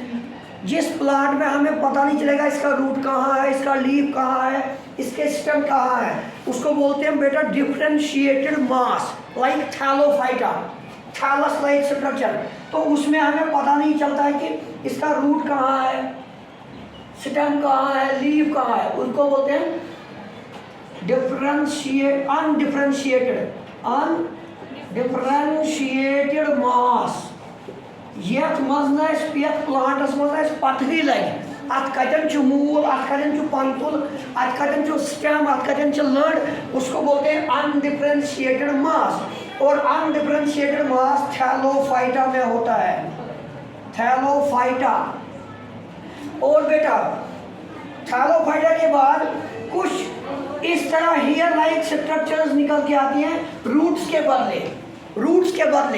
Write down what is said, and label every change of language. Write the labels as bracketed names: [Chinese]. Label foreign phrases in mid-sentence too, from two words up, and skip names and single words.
[Hindi] जिस प्लांट में हमें पता नहीं चलेगा इसका रूट कहाँ है, इसका लीफ कहाँ है, इसके स्टेम कहाँ है, उसको बोलते हैं बेटा [English] differentiated mass, like Thallophyta, thallus like structure. [Hindi] तो उसमें हमें पता नहीं चलता है कि इसका रूट कहाँ है, स्टेम कहाँ है, लीफ कहाँ है, उसको बोलते हैं [English] undifferentiated mass. [Kashmiri] यथ मज यथ प्लांटस मज पथरी लगे, अत कतन मूल, अत कतन पंतुल, अत कतन स्टेम, अत कतन लड़, [Hindi] उसको बोलते हैं [English] undifferentiated mass. [Hindi] और [English] undifferentiated mass [Hindi] थैलोफाइटा में होता है, थैलोफाइटा। और बेटा थैलोफाइटा के बाद कुछ इस तरह [English] hair like structures [Hindi] निकल के आती हैं रूट्स के बदले, रूट्स के बदले।